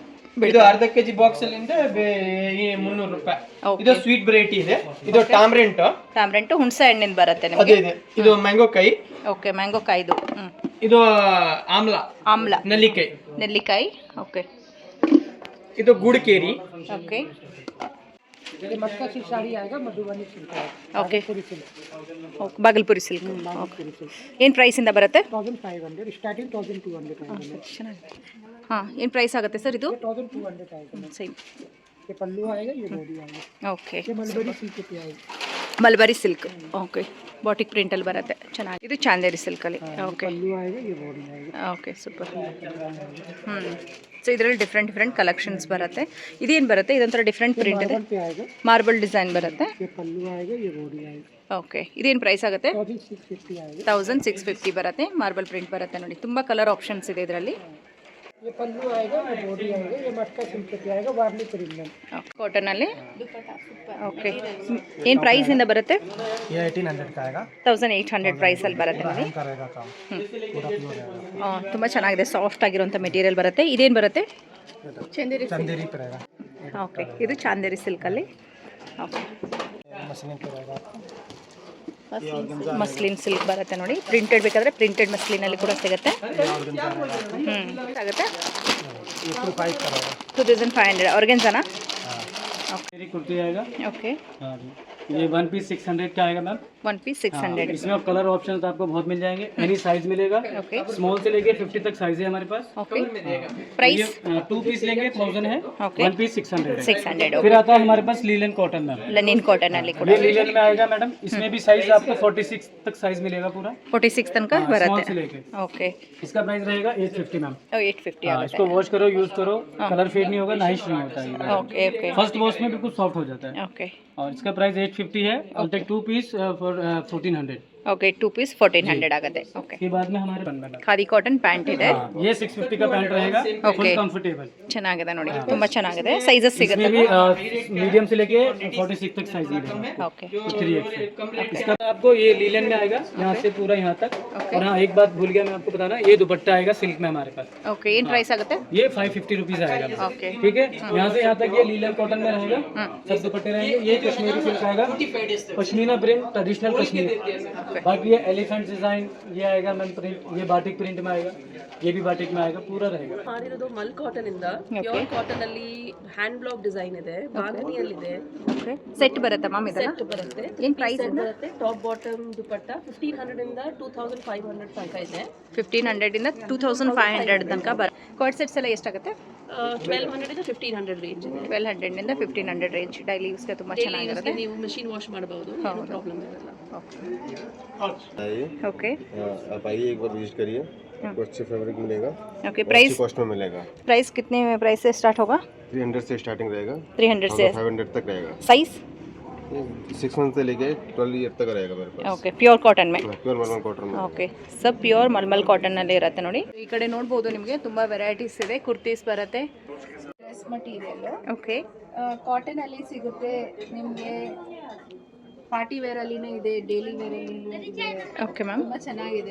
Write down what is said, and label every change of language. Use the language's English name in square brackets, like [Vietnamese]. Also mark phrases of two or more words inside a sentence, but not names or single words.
[Kannada] ಇದು ಅರ್ಧ kg ಬಾಕ್ಸ್ ಅಲ್ಲಿ 300 ರೂಪಾಯಿ. ಇದು [English] sweet variety [Kannada] ಇದೆ. ಇದು ಟಾಮ್ರೆಂಟ್ ಹುಣಸೆ ಹಣ್ಣಿಂದ ಬರುತ್ತೆ ಅದೇ ನಿಮಗೆ. ಇದೆ. ಇದು ಮ್ಯಾಂಗೋ ಕಾಯಿ. [English] Okay, mango [Kannada] ಕಾಯ್ದು. ಇದು ಆಮ್ಲ, ನೆಲ್ಲಿಕಾಯಿ. ಓಕೆ, ಇದು ಗುಡ್ಕೇರಿ. ಓಕೆ, [Hindi] मटका सिल्क साड़ी आएगा, मधुबनी सिल्क आएगा. [Kannada] ಓಕೆ, ಬಾಗಲ್ಪುರಿ ಸಿಲ್ಕ್. ಏನು ಪ್ರೈಸಿಂದ ಬರುತ್ತೆ? 1500 ಸ್ಟಾರ್ಟಿಂಗ್ 1200 ಚೆನ್ನಾಗಿದೆ. ಹಾಂ, ಏನು ಪ್ರೈಸ್ ಆಗುತ್ತೆ ಸರ್ ಇದು? [Hindi] 1200 आएगा. [Kannada] ಸೇಮ್. [Hindi] ये पल्लू आएगा, ये बॉडी आएगा. [Kannada] ಓಕೆ, [Hindi] ये [English] mulberry silk [Hindi] पे आएगा. [English] Mulberry silk. Okay, [Kannada] ಬಾಟಿಕ್ ಪ್ರಿಂಟಲ್ಲಿ ಬರುತ್ತೆ, ಚೆನ್ನಾಗಿ. ಇದು ಚಾಂದೇರಿ ಸಿಲ್ಕಲ್ಲಿ. ಓಕೆ, [Hindi] पल्लू आएगा, ये बॉडी आएगा. [English] Okay, super. [Kannada] ಸೊ ಇದರಲ್ಲಿ [English] different collections [Kannada] ಬರುತ್ತೆ. ಇದೇನು ಬರುತ್ತೆ? ಇದೊಂಥರ [English] different print [Kannada] ಇದೆ, [Hindi] पे आएगा. [English] marble design [Kannada] ಬರುತ್ತೆ. [Hindi] ये पल्लू आएगा, ये बॉडी आएगा. [Kannada] ಓಕೆ, ಇದೇನು ಪ್ರೈಸ್ ಆಗುತ್ತೆ? [Hindi] 1650 आएगा. [Kannada] 1650 ಬರುತ್ತೆ. [English] marble print [Kannada] ಬರುತ್ತೆ ನೋಡಿ. ತುಂಬ [English] colour options [Kannada] ಇದೆ ಇದರಲ್ಲಿ. [Hindi] ये पल्लू आएगा, ये बॉडी आएगा. ये मटका सिल्क पे आएगा, वार्ली प्रीमियम. [Kannada] ಕಾಟನಲ್ಲಿ. ಓಕೆ, ಏನು ಪ್ರೈಸಿಂದ ಬರುತ್ತೆ? [Hindi] ये 1800 का आएगा. [Kannada] 1800 ಪ್ರೈಸಲ್ಲಿ ಬರುತ್ತೆ ನೋಡಿ. [Hindi] करेगा काम. पूरा प्योर आएगा. [Kannada] ತುಂಬ ಚೆನ್ನಾಗಿದೆ, ಸಾಫ್ಟ್ ಆಗಿರುವಂಥ ಮೆಟೀರಿಯಲ್ ಬರುತ್ತೆ. ಇದೇನು ಬರುತ್ತೆ? [Hindi] चंदेरी पे रहेगा. [Kannada] ಓಕೆ, ಇದು ಚಾಂದೇರಿ ಸಿಲ್ಕಲ್ಲಿ. ಓಕೆ, [Hindi] मशीन पे रहेगा. [English] muslin silk [Kannada] ಬರುತ್ತೆ ನೋಡಿ. ಪ್ರಿಂಟೆಡ್ ಬೇಕಾದರೆ ಪ್ರಿಂಟೆಡ್ ಮಸ್ಲಿನಲ್ಲಿ ಕೂಡ ಸಿಗುತ್ತೆ. ಆಗುತ್ತೆ 2500 ಆರ್ಗೆನ್ಜಾನಾ. [Hindi] मेरी कुर्ती आएगा. ओके, हाँ जी. ये 1 पीस 600 का आएगा मैम. 1 पीस 600. इसमें आप [English] colour option [Hindi] तो आपको बहुत मिल जाएंगे. [English] any size [Hindi] मिलेगा. ओके, स्मॉल से लेके 50 तक साइज है हमारे पास. [English] Okay, price? [Hindi] 2 पीस लेंगे 1000 है. ओके, 1 पीस 600 है. 600. फिर आता है हमारे पास [English] linen cotton [Hindi] मैम. [Kannada] ಲನಿನ್ ಕಾಟನಲ್ಲಿ ಕೂಡ [Hindi] ये लीलन में आएगा मैडम. इसमें भी साइज आपको 46 तक साइज मिलेगा पूरा. [Kannada] 46 तनಕ [Hindi] स्मॉल [Kannada] ಬರುತ್ತೆ. [Hindi] से लेके. [Kannada] ಓಕೆ, [Hindi] इसका प्राइस रहेगा 850 मैम. [Kannada] 850 आಗುತ್ತೆ. [Hindi] इसको वॉश करो, यूज करो, [English] colour fade [Hindi] नहीं होगा, ना ही श्रिंक होता है. [English] Okay, okay, first wash [Hindi] में बिल्कुल सॉफ्ट हो जाता है. [Kannada] ಓಕೆ, [Hindi] और इसका प्राइस 850 है. [English] I'll take 2 पीस for 1400. Okay, 2 piece 1400 [Kannada] ಆಗುತ್ತೆ. ಓಕೆ, [Hindi] के बाद में हमारे बंडल. [Kannada] ಖಾದಿ [English] cotton pant [Kannada] ಇದೆ. [Hindi] ये 650 का पैंट रहेगा. [English] Okay. Full comfortable. [Kannada] ಚೆನ್ನಾಗಿದೆ ನೋಡಿ, ತುಂಬ ಚೆನ್ನಾಗಿದೆ. ಸೈಜಸ್ ಸಿಗುತ್ತೆ. [Hindi] इसमें भी मीडियम से लेके 46 तक साइज मिलेगा. [Kannada] ಓಕೆ, 3X. [Hindi] इसका आपको ये लीलन में आएगा, यहाँ से पूरा यहाँ तक. और हाँ, एक बात भूल गया मैं आपको बताना, ये दुपट्टा आएगा सिल्क में हमारे पास. [Kannada] ಓಕೆ, ಏನು ಪ್ರೈಸ್ ಆಗುತ್ತೆ? [Hindi] ये 550 रुपीज आएगा. [Kannada] ಓಕೆ, [Hindi] ठीक है. यहाँ से यहाँ तक ये [English] linen cotton [Hindi] में रहेगा. सब दुपट्टे रहेंगे. ये कश्मीरी सिल्क आएगा, पश्मीना प्रिंट, ट्रेडिशनल कश्मीरी. बाकी ये [English] elephant design [Hindi] ये आएगा मैम प्रिंट. ये बाटिक प्रिंट में आएगा. ये भी बाटिक में आएगा, पूरा रहेगा. [Kannada] ಮಾಡಿರೋದು ಮಲ್ ಕಾಟನ್ ಇಂದ [English] pure cotton [Kannada] ಅಲ್ಲಿ [English] hand block design [Kannada] ಇದೆ, ಬಾಂಧನಿಯಲ್ಲಿ ಇದೆ. [English] Okay, set [Kannada] ಬರುತ್ತೆ ಮ್ಯಾಮ್ ಇದೆಲ್ಲ? ಸೆಟ್ ಬರುತ್ತೆ. ಏನು ಪ್ರೈಸ್ ಬರುತ್ತೆ? [English] top bottom [Kannada] ದುಪಟ್ಟ 1500 ಇಂದ 2500 ತನಕ ಇದೆ. 1500 ಇಂದ 2500 ತನಕ [English] coat sets [Kannada] ಎಲ್ಲ ಎಷ್ಟಾಗುತ್ತೆ? 1200 ಇಂದ 1500 ರೇಂಜ್ ಇದೆ. 1200 ಇಂದ 1500 ರೇಂಜ್. ಡೈಲಿ ಯೂಸ್ಗೆ ತುಂಬ ಚೆನ್ನಾಗಿರುತ್ತೆ. ನೀವು [English] machine wash [Kannada] ಮಾಡಬಹುದು, ಏನು ಪ್ರಾಬ್ಲಮ್ ಇರಲ್ಲ. ಓಕೆ, [Hindi] आप आइए एक बार विजिट करिए. आपको अच्छे फैब्रिक मिलेगा. [English] Okay, price? [Hindi] कॉस्ट में मिलेगा. प्राइस कितने प्राइस से स्टार्ट होगा? 300 से स्टार्टिंग रहेगा. 300 से 500 तक रहेगा. साइज? 6 मंथ से लेके 12 ईयर तक रहेगा मेरे पास. [English] Okay, pure cotton ಮೇ? [Hindi] प्योर मलमल कॉटन में. [Kannada] ಓಕೆ, ಸಬ್ ಪ್ಯೂರ್ ಮಲ್ಮಲ್ ಕಾಟನ್ನಲ್ಲಿ ಇರುತ್ತೆ ನೋಡಿ. ಈ ಕಡೆ ನೋಡ್ಬೋದು ನಿಮಗೆ ತುಂಬ ವೆರೈಟೀಸ್ ಇದೆ. ಕುರ್ತೀಸ್ ಬರುತ್ತೆ. [English] dress material [Kannada] ಓಕೆ, ಕಾಟನಲ್ಲಿ ಸಿಗುತ್ತೆ ನಿಮಗೆ. [English] party wear [Kannada] ಅಲ್ಲಿನೂ ಇದೆ, [English] daily wear [Kannada] ಅಲ್ಲಿ ಇದೆ. [English] Okay ma'am. [Kannada] ತುಂಬಾ ಚೆನ್ನಾಗಿದೆ.